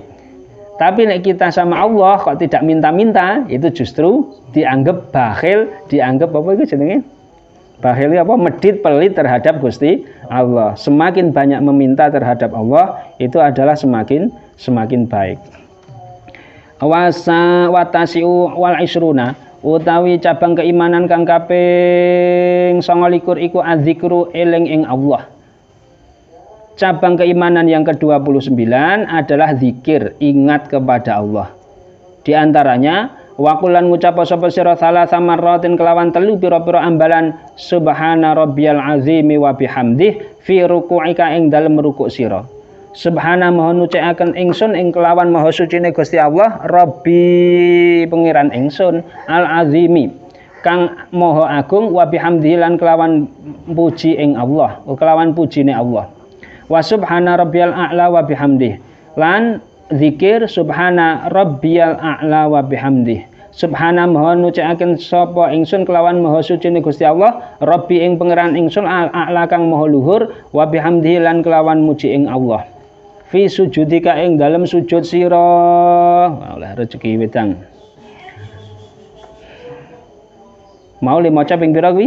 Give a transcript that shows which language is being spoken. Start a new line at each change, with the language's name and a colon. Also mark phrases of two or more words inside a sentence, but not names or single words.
Indonesian: Tapi nek kita sama Allah kok tidak minta-minta, itu justru dianggap bakhil, dianggap apa itu jenenge? Bakhil apa? Medit pelit terhadap Gusti Allah. Semakin banyak meminta terhadap Allah, itu adalah semakin baik.
Arabic: والتاسع والعشرون
Javanese: utawi cabang keimanan kang kaping 29 iku adzikru eling ing Allah.
Indonesian: Cabang keimanan yang ke-29 adalah zikir, ingat kepada Allah. Di antaranya
Javanese: waqulan ngucap sapa sira
Arabic: ثلاث مرات
Javanese: kelawan telu pira-pira ambalan
Arabic: سبحان ربي العظيم وبحمده في ركوعك
Javanese: ing dalem rukuk sira. Subhana maha nucikaken ingsun ing kelawan maha sucine Gusti Allah, Rabbi pengiran ingsun
Arabic: العظيم
Javanese: kang maha agung
Arabic: وبحمده
Javanese: lan kelawan puji ing Allah, kelawan pujine Allah.
Arabic: وسبحان ربي الأعلى وبحمده lan zikir سبحان ربي الأعلى وبحمده.
Javanese: Subhana maha nucikaken sapa ingsun kelawan maha sucine Gusti Allah, Rabbi ing pangeran ingsun a'la kang maha luhur
Arabic: وبحمده
Javanese: lan kelawan muji ing Allah.
Arabic: في سجودك
Javanese: ing dalem sujud sira. Oleh rezeki wedang. Mau le maca ping pira kuwi?